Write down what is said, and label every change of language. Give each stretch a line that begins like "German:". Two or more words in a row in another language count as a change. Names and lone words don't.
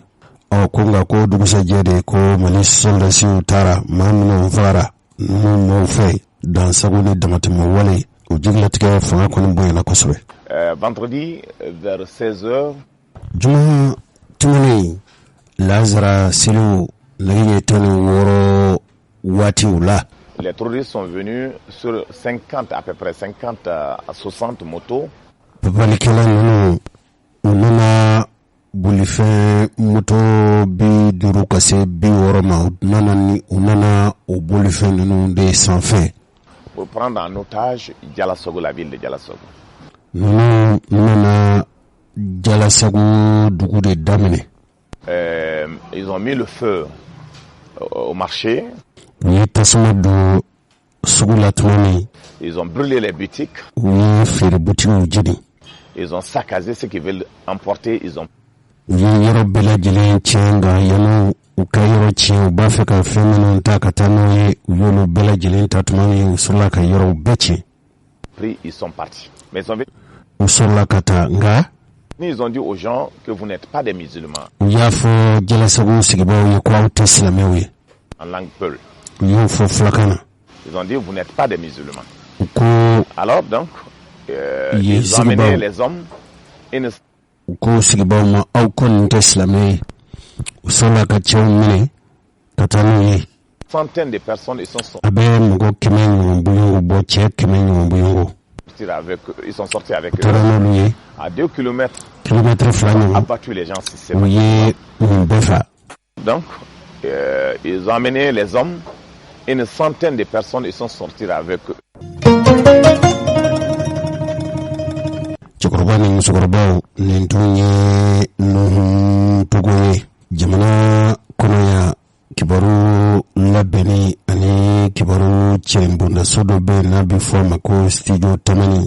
Bambara: Ko nka ko dugusɛjɛ de ko Mali soldasiw taara maa minnu fagara ninnu maaw fɛ dansago ni damatɛmɛ wale o jigilatigɛ fanga kɔni bonyana kosɛbɛ.
French: Vendredi vers 16h.
Bambara: Juma tɛmɛnen Lazara seliw nɛgɛ ɲɛ 16 waatiw la.
French: Les terroristes sont venus sur 50, à peu près 50 à 60 motos.
Bambara: Papalikɛla ninnu u nana bolifɛn moto 50 ka se 60 ma u nana o bolifɛn ninnu de sanfɛ.
French: Pour prendre en otage Jalasago, la ville de Jalasago.
Bambara: Ninnu nana Jalasago dugu de daminɛ.
French: Ils ont mis le feu au marché.
Bambara: U ye tasuma don sugu la tuma min.
French: Ils ont brûlé les boutiques.
Bambara: U ye feere butigiw jeni.
French: Ils ont saccagé ce qu'ils veulent emporter.
Bambara: U ye yɔrɔ bɛɛ lajɛlen tiɲɛ nka yanni u ka yɔrɔ tiɲɛ u b'a fɛ ka fɛn minnu ta ka taa n'o ye u y'olu bɛɛ lajɛlen ta tuma min u sɔrɔla ka yɔrɔw bɛɛ tiɲɛ.
French: Ils sont partis. Mais
Bambara: u sɔrɔla ka taa nka.
French: Ils ont dit aux gens que vous n'êtes pas des musulmans.
Bambara: U y'a fɔ Jalasago sigibaaw ye ko aw tɛ silamɛw ye.
French: En langue peul.
Bambara: U y'o fɔ fulakan na.
French: Ils ont dit vous n'êtes pas des musulmans.
Bambara: U ko.
French: Alors donc ils ont amené les hommes.
Bambara: U ko sigibaaw ma aw kɔni tɛ silamɛ ye. U sɔrɔla ka cɛw minɛ ka taa n'u ye.
French: Centaines de personnes ils sont sortis.
Bambara: A bɛ mɔgɔ 100 ɲɔgɔn bɔɲɔgɔn bɔ cɛ 100 ɲɔgɔn bɔɲɔgɔn.
French: Ils sont sortis avec eux. À 2 kilomètres. Abattu les gens systématiquement. Donc, ils ont amené les hommes. Une centaine de personnes ils sont sortis avec eux.
Bambara: Cɛkɔrɔba ni musokɔrɔbaw nin tun ye Nuhu Togo ye. Jamana kɔnɔ yan kibaru labɛnni ani kibaru cɛnbondaso dɔ bɛ yen n'a bɛ fɔ a ma ko studio Tamani.